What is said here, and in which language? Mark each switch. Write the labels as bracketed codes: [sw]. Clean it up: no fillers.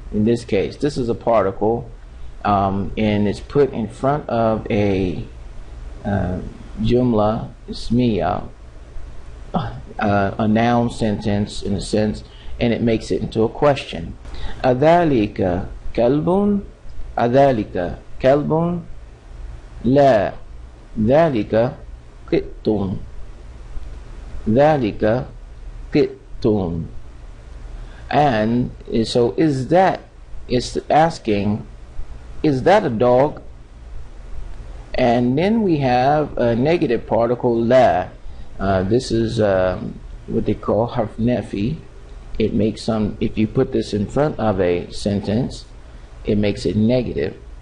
[en] In this case, this is a particle, and it's put in front of a jumla ismiya, a noun sentence in a sense, and it makes it into a question. [ar] Adhalika كلب أذلك كلب لا ذلك قط ذلك قط. [en] And so is that, it's asking, is that a dog? And then we have a negative particle la. This is what they call harf nafi. It makes some, if you put this in front of a sentence, it makes it negative.